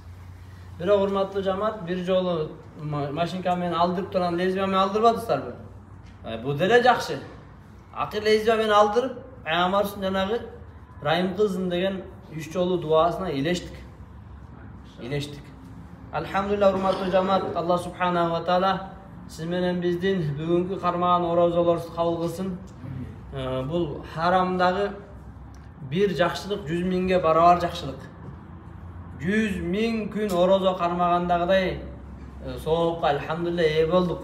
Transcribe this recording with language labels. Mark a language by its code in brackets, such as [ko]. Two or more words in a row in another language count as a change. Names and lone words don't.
[ky] Бирок урматтуу жамаат, 1 жолу машинка менен алдырып турган леза менен алдырбадыңыздарбы? Бул деле жакшы. Акыр леза менен алдырып, Пайгамбарыбыздын жанагы райым кылсын деген 3 жолу дуасына илештик. Алхамдулилlah, урматтуу жамаат, [ar] الله سبحانه وتعالى [ky] сиз менен биздин бүгүнкү кармаган орозолорубузду кабыл кылсын. Бул харамдагы bir жакшылык 100 миңге барабар жакшылык. 100 миң күн орозо кармагандагыдай соопка алхамдулилlah ээ болдук.